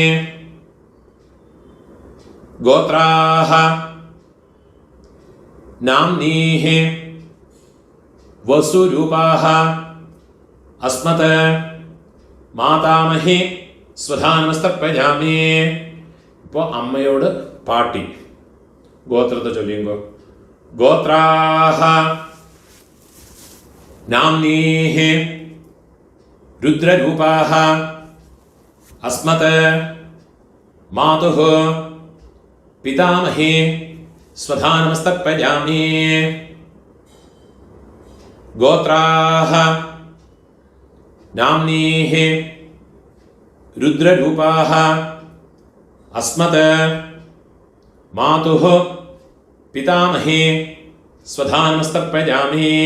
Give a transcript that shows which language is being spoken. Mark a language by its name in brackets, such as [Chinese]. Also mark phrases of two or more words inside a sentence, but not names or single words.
[Sanskrit] ഗോത്രാഹ നാംനീഃ വസുരൂപാഹ അസ്മത് മാതാമഹേ സ്വധാ നമസ്തർപ്പയാമി. [Malayalam] ഇപ്പോൾ അമ്മയോട് പാട്ടി ഗോത്രത്തെ ചൊല്ലിയോ. [Sanskrit] ഗോത്രാഹ നാംനീഃ രുദ്രരൂപാഹ अस्मत् मातुः पितामही स्वधा नमस्तर्पयामि। गोत्राः नाम्नीः रुद्ररूपाः अस्मत् मातुः पितामही स्वधा नमस्तर्पयामि।